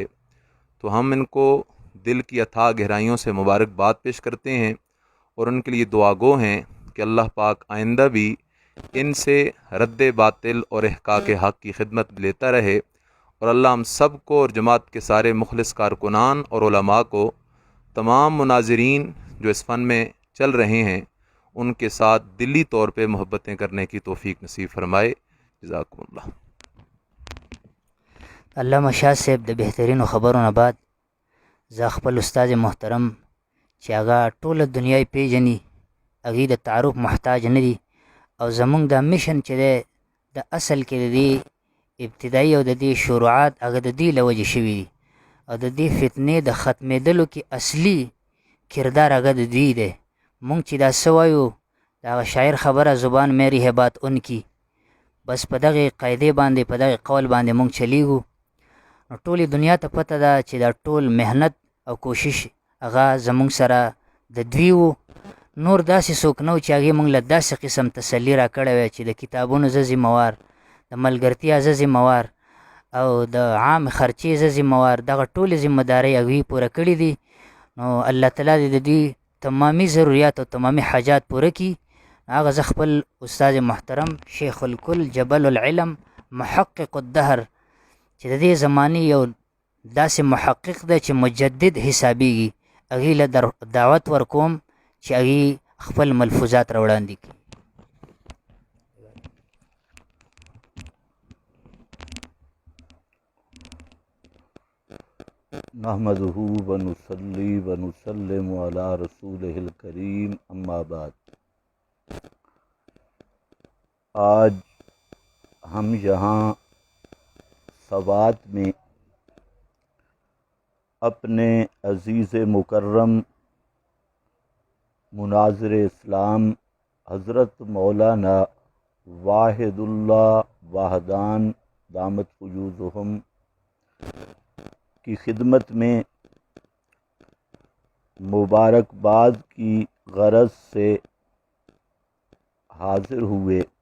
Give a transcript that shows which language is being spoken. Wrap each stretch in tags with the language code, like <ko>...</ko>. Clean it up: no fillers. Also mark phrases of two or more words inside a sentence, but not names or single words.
<ur>تو ہم ان کو دل کی اتھاہ گہرائیوں سے مبارکباد پیش کرتے ہیں، اور ان کے لیے دعا گو ہیں کہ اللہ پاک آئندہ بھی ان سے رد باطل اور احقاق حق کی خدمت لیتا رہے. اور اللہ ہم سب کو اور جماعت کے سارے مخلص کارکنان اور علماء کو، تمام مناظرین جو اس فن میں چل رہے ہیں، ان کے ساتھ دلی طور پہ محبتیں کرنے کی توفیق نصیب فرمائے.</ur> <ar>جزاکم اللہ.</ar> <ps>علامه شاه صاحب د بهترینو خبرو نه بعد زه خپل استاد محترم چې هغه ټوله دنیا یې پیژني، هغې د تعارف محتاج نه دي، او زمونږ دا میشن چې دی د اصل کې د دې ابتدایي او د دې شروعات هغه د دې له وجې شوي دي، او د دې فتنې د ختمېدلو کې اصلي کردار هغه د دوی دی. مونږ چې دا څه وایو د هغه شاعر خبره</ps> <ur>زبان میری ہے بات ان کی،</ur> <ps>بس په دغې قاعدې باندې په دغې قول باندې مونږ چلیږو. نو ټولې دنیا ته پته ده چې دا ټول محنت او کوشش هغه زمونږ سره د دوی و. نور داسې څوک نه و چې هغې مونږ له داسې قسم تسلي را کړی وی چې د کتابونو زه ذمهوار، د ملګرتیا زه ذمهوار، او د عام خرچې زه ذمهوار، دغه ټولې ذمهدارۍ هغوی پوره کړي دي. نو الله تعالی دې د دوی تمامي ضروریات او تمامي حاجات پوره کړي. هغه زه خپل استاد محترم شیخ الکل جبل العلم محقق الدهر چې د دې زمانې یو داسې محقق ده چې مجدد حسابیږي، هغې له دعوت ورکوم چې هغې خپل ملفوظات راوړاندې کړي.</ps> <ar>نحمده ونصلي ونسلم على رسوله الکریم، اما بعد.</ar> <ur>آج ہم یہاں سوات میں اپنے عزیز مکرم مناظر اسلام حضرت مولانا واحد اللہ واحدان دامت فیوضہم کی خدمت میں مبارکباد کی غرض سے حاضر ہوئے.</ur>